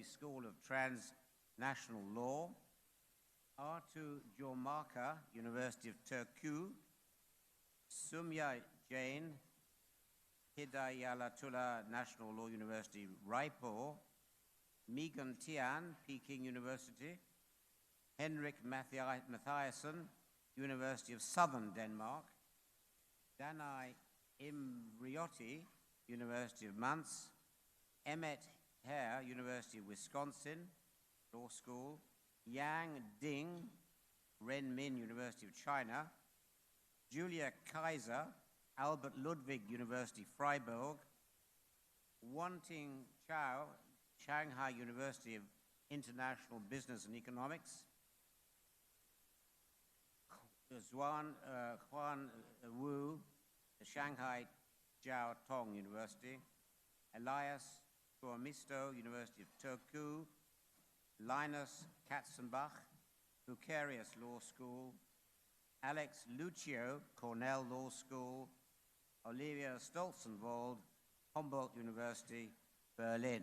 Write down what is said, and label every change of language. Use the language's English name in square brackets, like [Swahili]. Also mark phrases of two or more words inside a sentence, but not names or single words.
[English] School of Transnational Law, Artu Jormaka, University of Turku, Sumya Jain, Hidayatullah National Law University, Raipur, Megan Tian, Peking University, Henrik Mathiasen, University of Southern Denmark, Danai Imriotti, University of Mainz, Emmett Hare, University of Wisconsin, Law School, Yang Ding, Renmin, University of China, Julia Kaiser, Albert Ludwig University, Freiburg, Wanting Chao, Shanghai University of International Business and Economics, Huan Wu, Shanghai Jiao Tong University, Elias Tuamisto, University of Turku, Linus Katzenbach, Bucerius Law School, Alex Lucio, Cornell Law School, Olivia Stolzenwald, Humboldt University, Berlin.